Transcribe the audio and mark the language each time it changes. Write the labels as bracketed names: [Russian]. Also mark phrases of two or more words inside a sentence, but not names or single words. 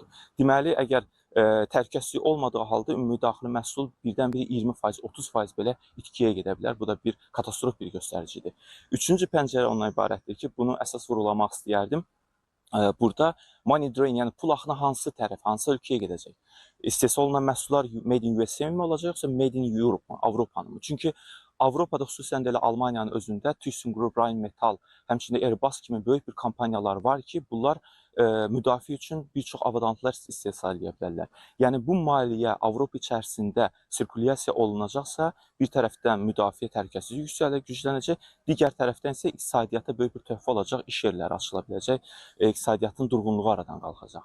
[Azerbaijani] Deməli, əgər təhlükəsizlik olmadığı halda ümumi daxili məhsul birdən-birə 20%, 30% belə itkiyə gedə bilər. Bu da bir katastrof bir göstəricidir. Üçüncü pəncərə ondan ibarətdir ki, bunu əsas vurgulamaq istəyərdim. Burada [English] money drain, [Azerbaijani] yəni pul axını hansı tərəf, hansı ölkəyə gedəcək? İstehsal olunan məhsullar [English] made in USA [Azerbaijani] mi olacaq, yoxsa [English] made in Europe [Azerbaijani] mu, Avropanı mı? Çünki Avropada xüsusən də elə Almaniyanın özündə ThyssenKrupp, Rheinmetall, həmçində Airbus kimi böyük bir kompaniyalar var ki, bunlar müdafiə üçün bir çox avadanlıqlar istehsal edə bilərlər. Yəni bu maliyyə Avropa içərisində sirkulyasiya olunacaqsa, bir tərəfdən müdafiə təhlükəsizlik güclənəcək, digər tərəfdən isə iqtisadiyyata böyük bir töhfə olacaq, iş yerləri açıla biləcək, iqtisadiyyatın durğunluğu aradan qalxacaq.